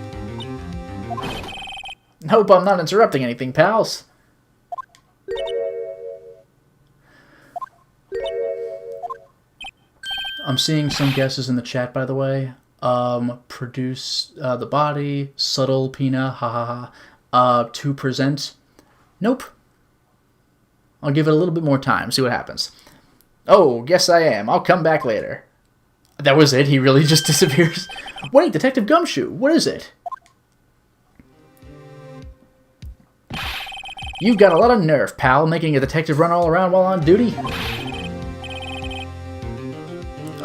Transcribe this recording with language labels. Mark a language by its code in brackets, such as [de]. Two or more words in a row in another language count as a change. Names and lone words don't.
[en] Nope, I'm not interrupting anything, pals. I'm seeing some guesses in the chat, by the way. Produce the body, subtle Pina, ha ha ha. To present. Nope. I'll give it a little bit more time, see what happens. Oh, yes I am. I'll come back later. That was it? He really just disappears? Wait, Detective Gumshoe, what is it? You've got a lot of nerve, pal, making a detective run all around while on duty.